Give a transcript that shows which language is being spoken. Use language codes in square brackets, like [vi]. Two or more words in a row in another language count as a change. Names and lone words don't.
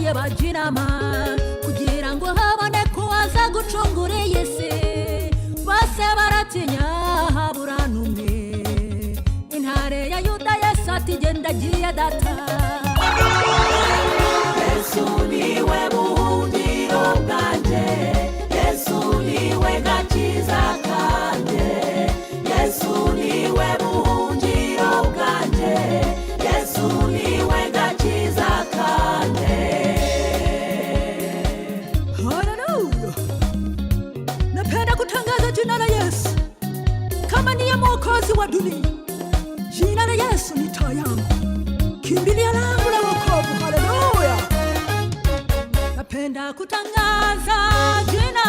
[rw] bajinama kugira ngo habone kuwaza gucungura iyi si bose baratinya habura n'umwe intare ya Yuda Yesu ati genda giye data Yesu niwe buhungiro bwanjye Yesu niwe gakiza kanjye Yesu niwe buhungiro bwanjye Yesu niwe gakiza kanjye [sw] Hallelujah Napenda kutangaza jina la Yesu kama ndiye mwokozi wa dunia Jina la Yesu ni taa yangu kimbilio langu la wokovu Hallelujah Napenda kutangaza jina